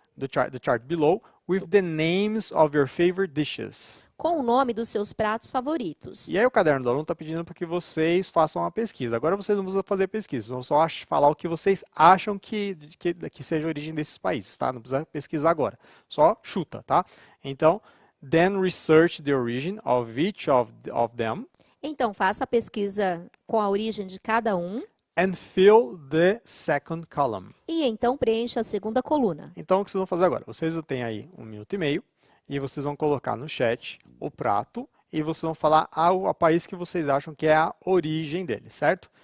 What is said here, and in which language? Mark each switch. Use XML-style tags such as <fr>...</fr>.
<en>the chart below, with the names of your favorite dishes.</en> <pt>com o nome dos seus pratos favoritos. E aí o caderno do aluno está pedindo para que vocês façam uma pesquisa. Agora vocês não precisam fazer pesquisa, vão só falar o que vocês acham que seja a origem desses países, tá? Não precisa pesquisar agora, só chuta, tá?</pt> <en>Então, then research the origin of each of them</en> <pt>Então, faça a pesquisa com a origem de cada um</pt> <en>and fill the second column.</en> <pt>e então preencha a segunda coluna. Então, o que vocês vão fazer agora? Vocês têm aí 1 minuto e meio e vocês vão colocar no chat o prato e vocês vão falar ao país que vocês acham que é a origem dele, certo?</pt>